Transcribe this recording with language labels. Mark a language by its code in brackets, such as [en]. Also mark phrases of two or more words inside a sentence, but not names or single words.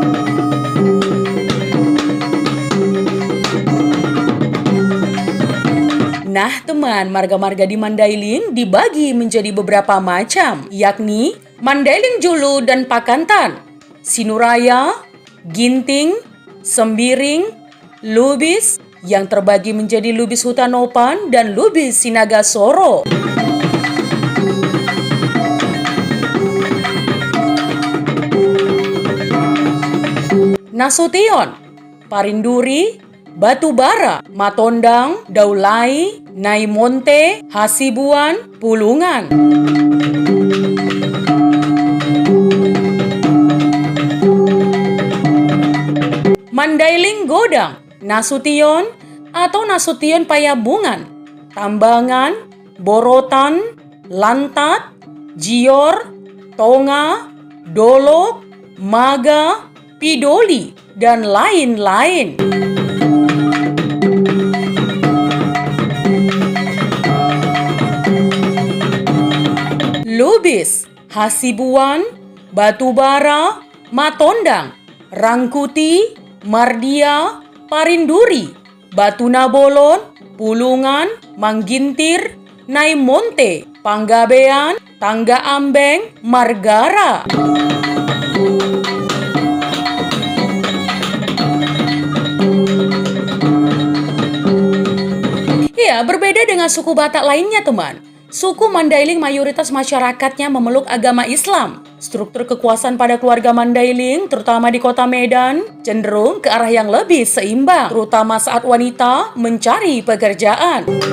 [id] Nah teman, marga-marga di Mandailing dibagi menjadi beberapa macam, yakni Mandailing Julu dan Pakantan, Sinuraya, Ginting, Sembiring, Lubis, yang terbagi menjadi Lubis Hutanopan dan Lubis Sinagasoro. Nasution, Parinduri, Batubara, Matondang, Daulai, Naimonte, Hasibuan, Pulungan. Mandailing Godang, Nasution atau Nasution Payabungan, Tambangan, Borotan, Lantat, Jior, Tonga, Dolok, Maga, Pidoli, dan lain-lain. Lubis, Hasibuan, Batubara, Matondang, Rangkuti, Mardia, Parinduri, Batunabolon, Pulungan, Manggintir, Naimonte, Panggabean, Tangga Ambeng, Margara. Ya, berbeda dengan suku Batak lainnya teman. Suku Mandailing mayoritas masyarakatnya memeluk agama Islam. Struktur kekuasaan pada keluarga Mandailing, terutama di kota Medan, cenderung ke arah yang lebih seimbang, terutama saat wanita mencari pekerjaan.